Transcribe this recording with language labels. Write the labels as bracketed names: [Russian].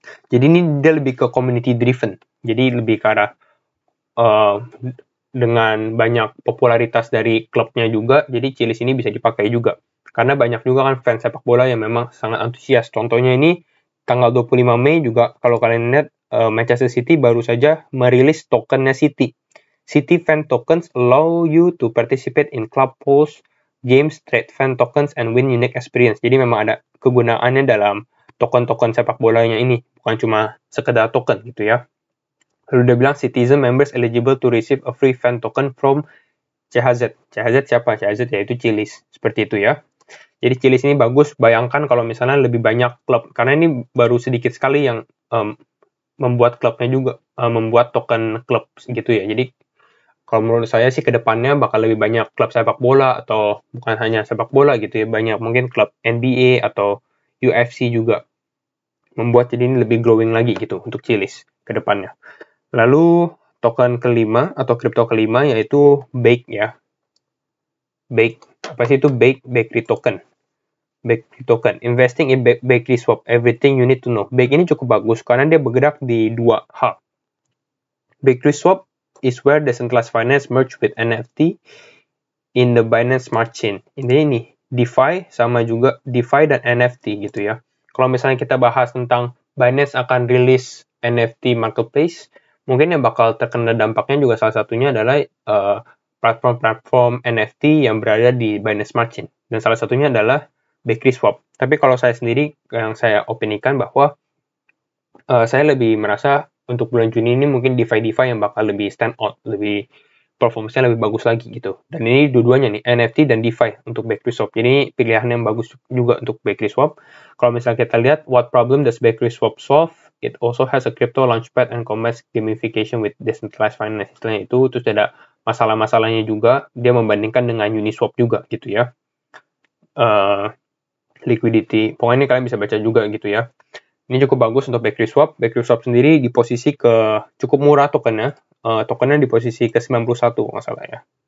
[Indonesian] Jadi ini dia lebih ke community driven. Jadi lebih ke arah dengan banyak popularitas dari klubnya juga, jadi Chiliz ini bisa dipakai juga. Karena banyak juga kan fans sepak bola yang memang sangat antusias. Contohnya ini tanggal 25 Mei juga kalau kalian lihat Manchester City baru saja merilis tokennya City. [English] City fan tokens allow you to participate in club polls, games, trade fan tokens, and win unique experience. [Indonesian] Jadi memang ada kegunaannya dalam token-token sepak bolanya ini, bukan cuma sekedar token gitu ya. Lalu dia bilang [English] citizen members eligible to receive a free fan token from CHZ. [Indonesian] CHZ siapa? CHZ yaitu Chiliz. Seperti itu ya. Jadi Chiliz ini bagus. Bayangkan kalau misalnya lebih banyak klub. Karena ini baru sedikit sekali yang membuat klubnya juga. Membuat token klub gitu ya. Jadi kalau menurut saya sih ke depannya bakal lebih banyak klub sepak bola. Atau bukan hanya sepak bola gitu ya. Banyak mungkin klub NBA atau UFC juga. Membuat jadi ini lebih glowing lagi gitu untuk Chiliz ke depannya. Lalu token kelima atau kripto kelima yaitu Bake ya. Bake, apa sih itu Bake? Bakery token. Bakery token. [English] Investing in Bakery Swap. Everything you need to know. [Indonesian] Bake ini cukup bagus karena dia bergerak di dua hal. [English] Bakery Swap is where decentralized finance merge with NFT in the Binance Smart Chain. [Indonesian] Ini DeFi sama juga DeFi dan NFT gitu ya. Kalau misalnya kita bahas tentang Binance akan rilis NFT marketplace, mungkin yang bakal terkena dampaknya juga salah satunya adalah platform-platform NFT yang berada di Binance Smart Chain. Dan salah satunya adalah Bakery Swap. Tapi kalau saya sendiri, yang saya opinikan bahwa saya lebih merasa untuk bulan Juni ini mungkin DeFi yang bakal lebih stand out, lebih performance-nya lebih bagus lagi gitu. Dan ini dua-duanya nih, NFT dan DeFi untuk Bakery Swap. Jadi pilihan yang bagus juga untuk Bakery Swap. Kalau misalnya kita lihat, [English] what problem does Bakery Swap solve? It also has a crypto launchpad and combines gamification with decentralized finance. [Indonesian] Istilahnya itu, terus ada masalah-masalahnya juga, dia membandingkan dengan Uniswap juga gitu ya. Liquidity, pokoknya ini kalian bisa baca juga gitu ya. Ini cukup bagus untuk Bakery Swap. Bakery Swap sendiri di posisi ke cukup murah tokennya. Tokennya di posisi ke 91 nggak salah ya.